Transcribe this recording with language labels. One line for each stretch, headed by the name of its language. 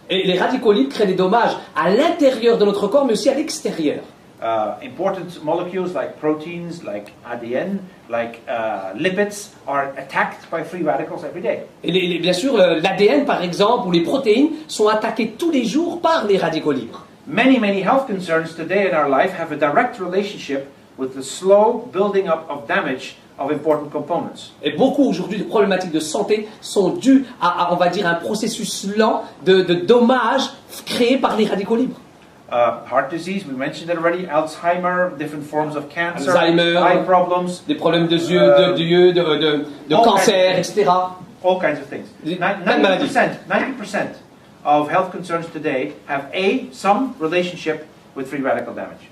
French: Et les radicaux libres créent des dommages à l'intérieur de notre corps, mais aussi à l'extérieur.
English: Important molecules like proteins, like ADN, like lipids are attacked by free radicals every day.
French: Et bien sûr, l'ADN, par exemple, ou les protéines sont attaquées tous les jours par les radicaux libres.
English: Many health concerns today in our life have a direct relationship with the slow building up of damage of important components.
French: Et beaucoup aujourd'hui de problématiques de santé sont dues à, on va dire, un processus lent de dommages créés par les radicaux libres.
English: Heart disease, we mentioned it already, Alzheimer, different forms of cancer, Alzheimer, eye problems,
French: des problèmes de yeux, de cancer, etc.
English: all kinds of things.
French: Plein de maladies.
English: 90% of health concerns today have some relationship with free radical damage.